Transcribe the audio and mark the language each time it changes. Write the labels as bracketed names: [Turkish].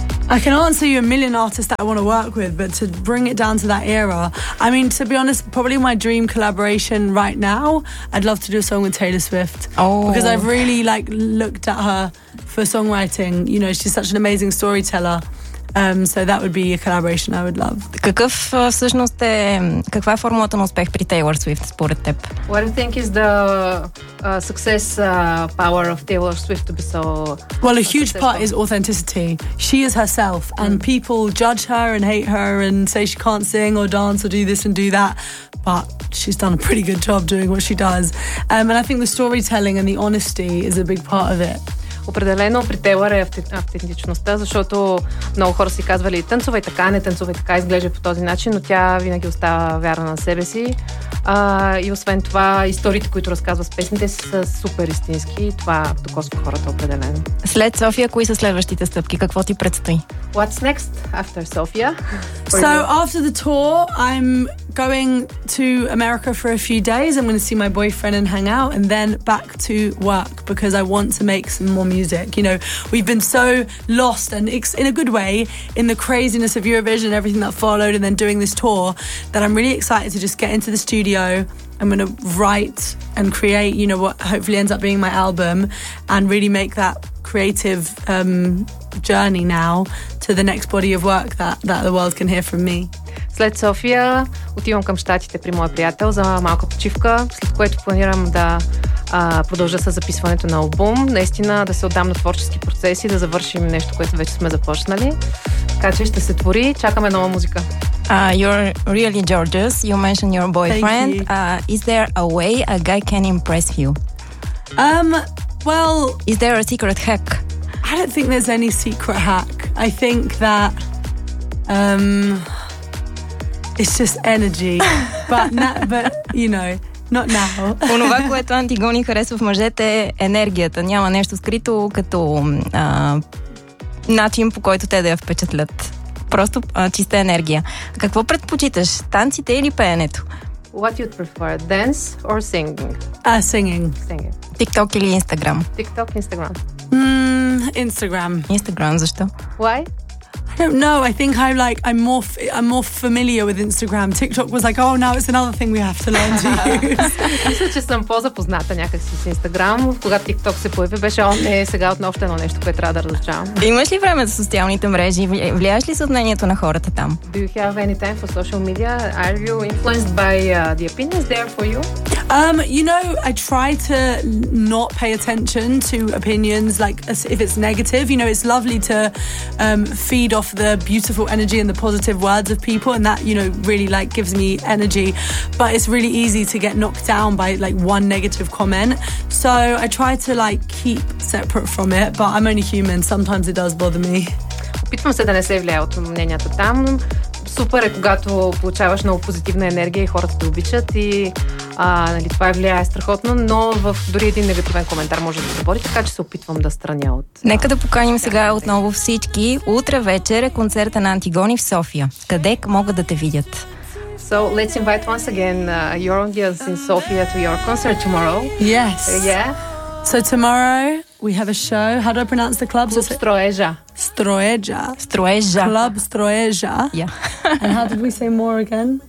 [English] I can answer you a million artists that I want to work with, but to bring it down to that era, I mean, to be honest, probably my dream collaboration right now, I'd love to do a song with Taylor Swift. Oh. Because I've really like looked at her for songwriting. You know, she's such an amazing storyteller. So that would be a collaboration I would love. [Bulgarian] Какъв всъщност е, каква е формулата на успех при Taylor Swift според теб? [English] What do you think is the success power of Taylor Swift to be so... Well, a huge part is authenticity. She is herself and people judge her and hate her and say she can't sing or dance or do this and do that, but she's done a pretty good job doing what she does. And I think the storytelling and the honesty is a big part of it. [Bulgarian] Определено при Taylor е автентичността, защото много хора си казвали танцувай така, не танцувай така, изглежда по този начин, но тя винаги остава вярна на себе си. И освен това, историите, които разказва с песните, са супер истински и това докосва хората определено. След София, кои са следващите стъпки? Какво ти предстои? [English] What's next after Sofia? So after the tour, I'm going to America for a few days. I'm going to see my boyfriend and hang out and then back to work because I want to make some more music. You know, we've been so lost and in a good way in the craziness of Eurovision and everything that followed and then doing this tour that I'm really excited to just get into the studio. I'm going to write and create, you know, what hopefully ends up being my album and really make that creative journey now to the next body of work that the world can hear from me. [Bulgarian] След София отивам към щатите при моя приятел за малка почивка, след което планирам да продължа с записването на албум, наистина да се отдам на творчески процес и да завършим нещо, което вече сме започнали. Така че ще се твори, чакаме нова музика. [English] You're really gorgeous. You mentioned your boyfriend. Is there a way a guy can impress you? Well, is there a secret hack? I don't think there's any secret hack. I think that it's just energy. But you know, not now. [Bulgarian] Онова, което Антигони харесва в мъжете, е енергията. Няма нещо скрито като начин, по който те да я впечатлят. Просто чиста енергия. Какво предпочиташ? Танците или пеенето? [English] What you prefer, dance or singing? Singing. [Bulgarian] TikTok или Instagram? [English] TikTok, Instagram. Instagram. [Bulgarian] Instagram, защо? [English] Why? I don't know. I think I'm more familiar with Instagram. TikTok was like, oh, now it's another thing we have to learn to use. [Bulgarian] Мисля, че съм по-запозната някакси с Instagram. Когато TikTok се появи, беше сега отново едно нещо, което трябва да разучавам. Имаш ли време за социалните мрежи? Влияеш ли се от мнението на хората там? [English] Do you have any time for social media? Are you influenced by the opinions there for you? You know, I try to not pay attention to opinions, like if it's negative. You know, it's lovely to feed off the beautiful energy and the positive words of people, and that, you know, really like gives me energy. But it's really easy to get knocked down by like one negative comment. So I try to like keep separate from it, but I'm only human. Sometimes it does bother me. [Bulgarian] Опитвам се да не се влияя от мнението там. Супер е, когато получаваш много позитивна енергия и хората те обичат и нали, това е влияе страхотно, но в дори един негативен коментар може да забори, така че се опитвам да страня от... Нека да поканим сега отново всички. Утре вечер е концерта на Антигони в София. Къде могат да те видят? [English] So, let's invite once again your audience in Sofia to your concert tomorrow. Yes. So tomorrow we have a show. How do I pronounce the club? Club Stroeja. Stroeja. Stroeja. Club Stroeja. Yeah. And how did we say more again?